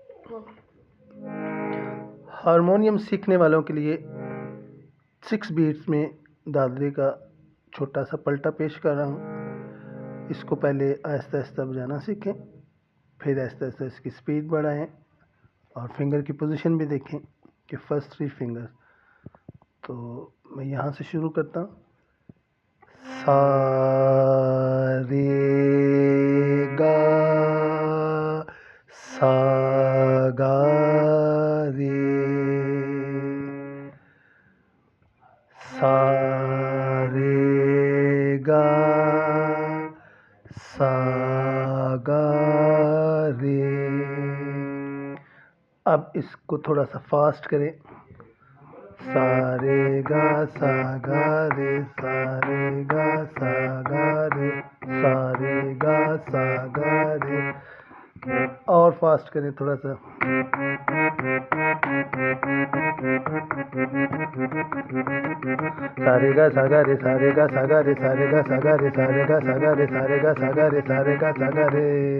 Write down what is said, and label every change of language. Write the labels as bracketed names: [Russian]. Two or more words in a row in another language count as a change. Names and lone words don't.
[Hindi] हारमोनियम सीखने वालों के लिए 6 बीट्स में दादरे का छोटा सा पलटा पेश कर रहा हूँ। इसको पहले आहिस्ता आहिस्ता बजाना सीखें, फिर आहिस्ता आहिस्ता इसकी स्पीड बढ़ाएं और फिंगर की पोजीशन भी देखें कि फर्स्ट 3 फिंगर। तो मैं यहाँ से शुरू करता हूँ। सा रे गा, सा गा रे, सा रे गा, सा गा रे। अब इसको थोड़ा सा फास्ट करें। सा रे गा सा गा रे, सा रे गा सा गा रे, सा रे गा सा गा रे। और फास्ट करें थोड़ा सा। सा रे गा सा गा रे, सा रे गा सा गा रे, सा रे गा सा गा रे, सा रे गा सा गा रे, सा रे गा सा गा रे, सा रे गा सा गा रे।